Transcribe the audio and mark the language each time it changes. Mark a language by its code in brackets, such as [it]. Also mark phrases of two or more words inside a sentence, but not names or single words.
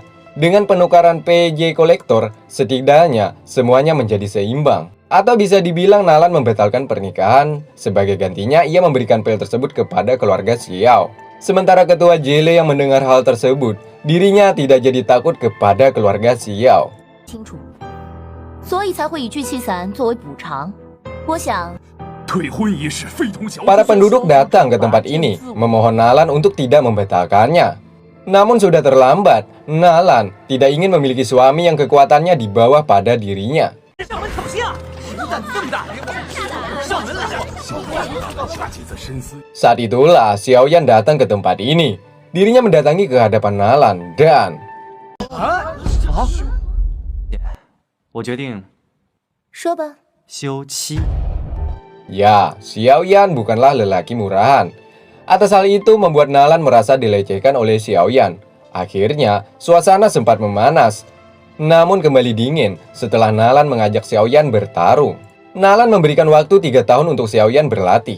[id] Dengan penukaran PJ kolektor, setidaknya semuanya menjadi seimbang. Atau bisa dibilang Nalan membatalkan pernikahan, sebagai gantinya ia memberikan pel tersebut kepada keluarga Xiao. Sementara ketua Jile yang mendengar hal tersebut, dirinya tidak jadi takut kepada keluarga Xiao. [zh] 所以才会以聚气散作为补偿。我想。 [id] Para penduduk datang ke tempat ini, memohon Nalan untuk tidak membatalkannya. Namun sudah terlambat, Nalan tidak ingin memiliki suami yang kekuatannya di bawah pada dirinya. Saat itulah Xiaoyan datang ke tempat ini. Dirinya mendatangi ke hadapan Nalan dan... [zh] 我决定说吧。休妻。 [id] Ya, Xiaoyan bukanlah lelaki murahan. Atas hal itu membuat Nalan merasa dilecehkan oleh Xiaoyan. Akhirnya, suasana sempat memanas. Namun kembali dingin setelah Nalan mengajak Xiaoyan bertarung. Nalan memberikan waktu 3 tahun untuk Xiaoyan berlatih.